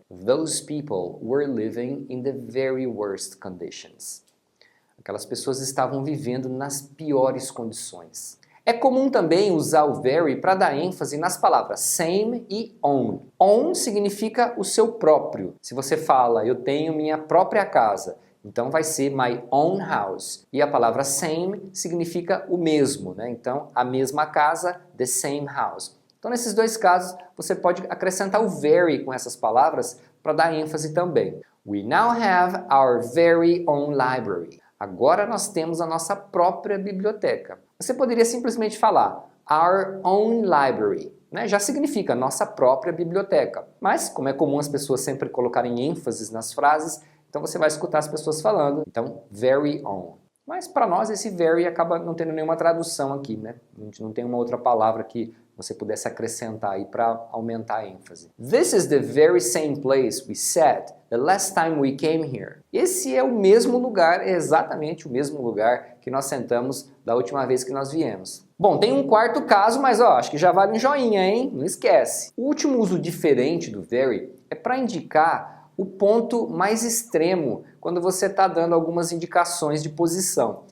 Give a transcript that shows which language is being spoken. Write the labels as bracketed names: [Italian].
[English] Those people were living in the very worst conditions. [Portuguese] Aquelas pessoas estavam vivendo nas piores condições. É comum também usar o very para dar ênfase nas palavras same e own. Own significa o seu próprio. Se você fala, eu tenho minha própria casa, então vai ser [English] my own house. [Portuguese] E a palavra same significa o mesmo, né? Então, a mesma casa, [English] the same house. [Portuguese] Então, nesses dois casos, você pode acrescentar o very com essas palavras para dar ênfase também. [English] We now have our very own library. [Portuguese] Agora nós temos a nossa própria biblioteca. Você poderia simplesmente falar [English] our own library, [Portuguese] né? Já significa nossa própria biblioteca. Mas, como é comum as pessoas sempre colocarem ênfases nas frases, então você vai escutar as pessoas falando, então very own. Mas para nós esse very acaba não tendo nenhuma tradução aqui, né? A gente não tem uma outra palavra que você pudesse acrescentar aí para aumentar a ênfase. [English] This is the very same place we sat the last time we came here. [Portuguese] Esse é o mesmo lugar, é exatamente o mesmo lugar que nós sentamos da última vez que nós viemos. Bom, tem um quarto caso, mas ó, acho que já vale um joinha, hein? Não esquece. O último uso diferente do very é para indicar o ponto mais extremo quando você está dando algumas indicações de posição.